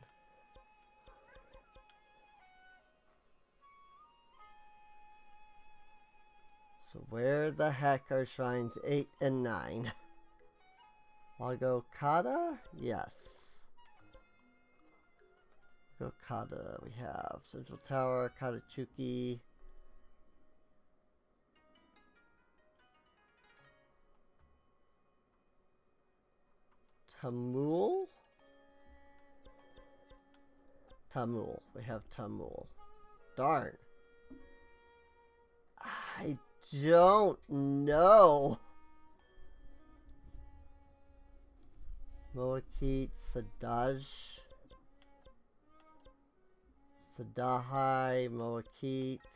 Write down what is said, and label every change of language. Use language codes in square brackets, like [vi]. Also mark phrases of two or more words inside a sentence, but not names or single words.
[en] So where the heck are shrines 8 and 9? Wago Kata? Yes. Okada, we have Central Tower, Katachuki. Tamul? Tamul. We have Tamul. Darn. I don't know. Moakit, Sadaj. Sadahai, Moakit.